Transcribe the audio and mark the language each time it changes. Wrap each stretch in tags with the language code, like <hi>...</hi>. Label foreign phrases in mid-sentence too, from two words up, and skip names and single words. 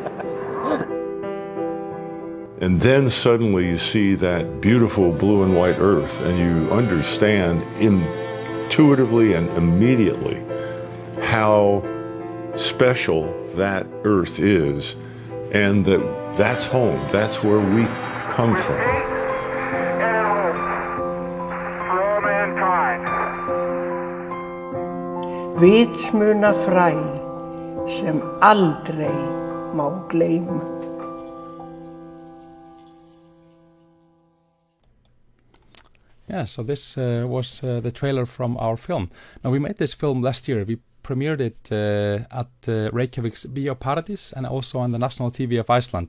<en>And then suddenly you see that beautiful blue and white Earth, and you understand intuitively and immediately how special that Earth is, and that's home, that's where we come from.</en> <is>Vitsmuna fræ sem aldrei má gleyma.</is> <en>Yeah, so this was the trailer from our film. Now, we made this film last year. We premiered it at Reykjavik's Bíóparadís and also on the national TV of Iceland.</en>